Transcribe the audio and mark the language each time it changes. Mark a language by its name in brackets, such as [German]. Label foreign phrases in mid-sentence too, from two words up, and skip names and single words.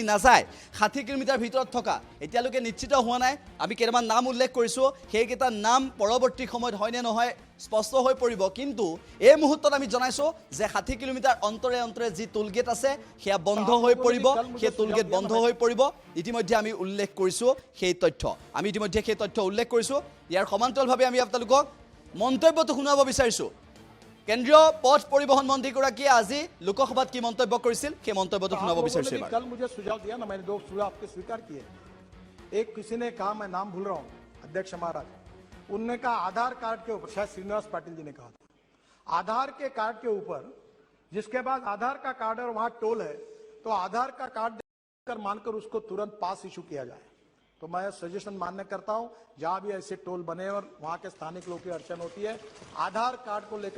[Assamese] নাযায় 60 কিলোমিটাৰ ভিতৰত থকা এতিয়ালৈকে নিশ্চিত হোৱা নাই আমি কেইটামান নাম উল্লেখ কৰিছোঁ সেইকেইটা নাম পৰৱৰ্তী সময়ত হয়নে নহয় স্পষ্ট হৈ পৰিব কিন্তু এই মুহূৰ্তত আমি জনাইছোঁ যে 60 কিলোমিটাৰ অন্তৰে যি টোলগেট আছে সেয়া বন্ধ হৈ পৰিব সেই টোলগেট বন্ধ হৈ পৰিব ইতিমধ্যে আমি উল্লেখ কৰিছোঁ সেই তথ্য উল্লেখ কৰিছোঁ ইয়াৰ সমান্তৰালভাৱে আমি আপোনালোকক মন্তব্যটো শুনাব বিচাৰিছোঁ কেন্দ্ৰীয় পথ পৰিবহন মন্ত্ৰীগৰাকীয়ে আজি লোকসভাত কি মন্তব্য কৰিছিল সেই মন্তব্যটো শুনাব বিচাৰিছোঁ [Hindi] कल मुझे सुझाव दिया ना मैंने 2 सुझाव आपके स्वीकार किए एक किसी ने कहा मैं नाम भूल रहा हूं अध्यक्ष महाराज उन्होंने कहा आधार कार्ड के ऊपर शायद श्रीनिवास पाटिल जी ने कहा था आधार के कार्ड के ऊपर जिसके बाद आधार का कार्ड और वहां टोल है तो आधार का कार्ड देकर मानकर उसको तुरंत पास इशू किया जाए तो मैं सजेशन मान्य करता हूं जहां भी ऐसे टोल बने और वहां के स्थानिक लोगों की अड़चन होती है आधार कार्ड को लेकर